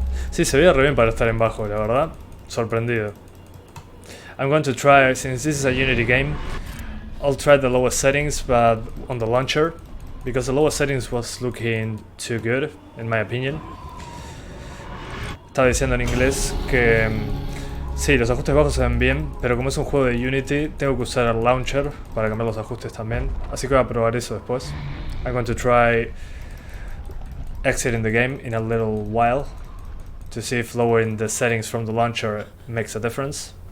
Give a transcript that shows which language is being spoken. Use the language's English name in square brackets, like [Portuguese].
[Spanish] Sí, se veía re bien para estar en bajo, la verdad. Sorprendido. [English] I'm going to try, since this is a Unity game, I'll try the lowest settings, but on the launcher, because the lowest settings was looking too good, in my opinion. [Spanish] Estaba diciendo en inglés que sí, los ajustes bajos se ven bien, pero como es un juego de Unity, tengo que usar el launcher para cambiar los ajustes también. Así que voy a probar eso después. [English] I'm going to try exiting the game in a little while to see if lowering the settings from the launcher makes a difference.